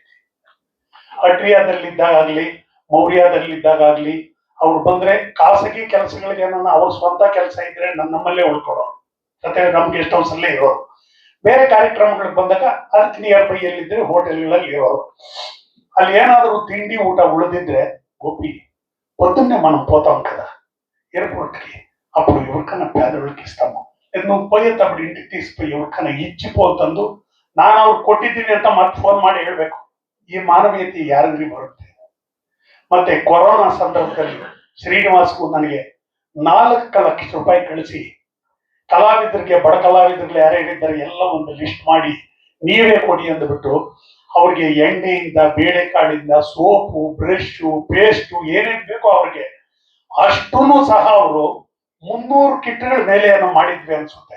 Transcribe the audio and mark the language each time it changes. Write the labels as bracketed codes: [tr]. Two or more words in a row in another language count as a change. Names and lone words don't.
[kn] ಅಟ್ರಿಯಾದಲ್ಲಿದ್ದಾಗಲಿ, ಮೌರ್ಯದಲ್ಲಿದ್ದಾಗಲಿ ಅವ್ರು ಬಂದ್ರೆ ಖಾಸಗಿ ಕೆಲಸಗಳಿಗೆ, ಅವ್ರ ಸ್ವಂತ ಕೆಲಸ ಇದ್ರೆ ನಮ್ಮಲ್ಲೇ ಉಳ್ಕೊಳ್ಳೋರು, ಮತ್ತೆ ನಮ್ಗೆ [en] guest house [kn] ಅಲ್ಲೇ ಇರೋರು. ಬೇರೆ ಕಾರ್ಯಕ್ರಮಗಳಿಗೆ ಬಂದಾಗ ಅದಕ್ಕೆ [en] near by [kn] ಎಲ್ಲಿದ್ರೆ ಹೋಟೆಲ್ಗಳಲ್ಲಿ ಇರೋರು. ಅಲ್ಲಿ ಏನಾದರೂ ತಿಂಡಿ ಊಟ ಉಳಿದಿದ್ರೆ [te] గోపి పొద్దున్నే మనం పోతాం కదా ఎయిర్పోర్ట్కి, అప్పుడు ఎవరికైనా పేదవాళ్ళకి ఇస్తాము. నువ్వు పోయేటప్పుడు ఇంటికి తీసుకుపోయి ఎవరికైనా ఇచ్చిపోతంದು [kn] ನಾನು ಅವ್ರು ಕೊಟ್ಟಿದ್ದೀನಿ ಅಂತ ಮತ್ತೆ ಫೋನ್ ಮಾಡಿ ಹೇಳ್ಬೇಕು. ಈ ಮಾನವೀಯತೆ ಯಾರಿಗ್ರಿ ಬರುತ್ತೆ? ಮತ್ತೆ ಕೊರೋನಾ ಸಂದರ್ಭದಲ್ಲಿ ಶ್ರೀನಿವಾಸ್ಗೂ ನನಗೆ 4 ಲಕ್ಷ ರೂಪಾಯಿ ಕಳಿಸಿ ಕಲಾವಿದರಿಗೆ, ಬಡ ಕಲಾವಿದರಿಗೆ ಯಾರ್ಯಾರಿದ್ದಾರೆ ಎಲ್ಲ ಒಂದು ಲಿಸ್ಟ್ ಮಾಡಿ ನೀವೇ ಕೊಡಿ ಅಂದ್ಬಿಟ್ಟು ಅವ್ರಿಗೆ ಎಣ್ಣೆಯಿಂದ, ಬೇಳೆಕಾಳಿಂದ, [en] soap, brush, paste [kn] ಏನೇನ್ ಬೇಕೋ ಅವ್ರಿಗೆ ಅಷ್ಟೂ ಸಹ ಅವರು 300 ಕಿಟ್ಗಳ ಮೇಲೆ ಏನೋ ಮಾಡಿದ್ವಿ ಅನ್ಸುತ್ತೆ.